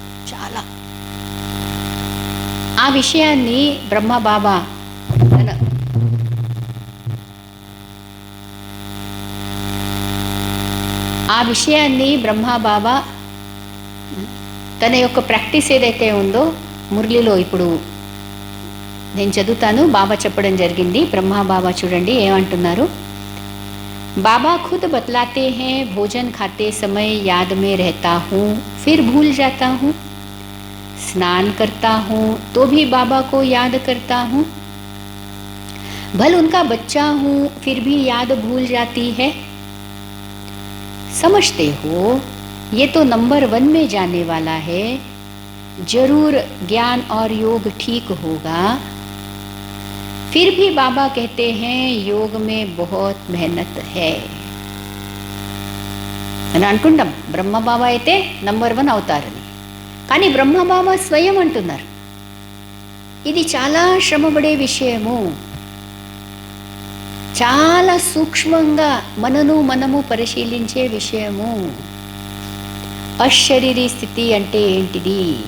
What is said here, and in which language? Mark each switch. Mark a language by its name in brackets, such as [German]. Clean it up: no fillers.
[Telugu] చాలా ఆ విషయాన్ని బ్రహ్మ బాబా తన యొక్క ప్రాక్టీస్ ఏదైతే ఉందో మురళిలో ఇప్పుడు నేను చదువుతాను, బాబా చెప్పడం జరిగింది. బ్రహ్మ బాబా చూడండి ఏమంటున్నారు. [Hindi] बाबा खुद बतलाते हैं, भोजन खाते समय याद में रहता हूँ, फिर भूल जाता हूँ, स्नान करता हूँ तो भी बाबा को याद करता हूँ, भल उनका बच्चा हूँ फिर भी याद भूल जाती है, समझते हो ये तो नंबर 1 में जाने वाला है, जरूर ज्ञान और योग ठीक होगा, फिर भी बाबा कहते हैं योग में बहुत मेहनत है [Telugu] అని అనుకుంటాం. బ్రహ్మ బాబా అయితే నంబర్ 1 అవుతారని, కానీ బ్రహ్మ బాబా స్వయం అంటున్నారు ఇది చాలా శ్రమపడే విషయము, చాలా సూక్ష్మంగా మనము పరిశీలించే విషయము. అశరీరీ స్థితి అంటే ఏంటిది,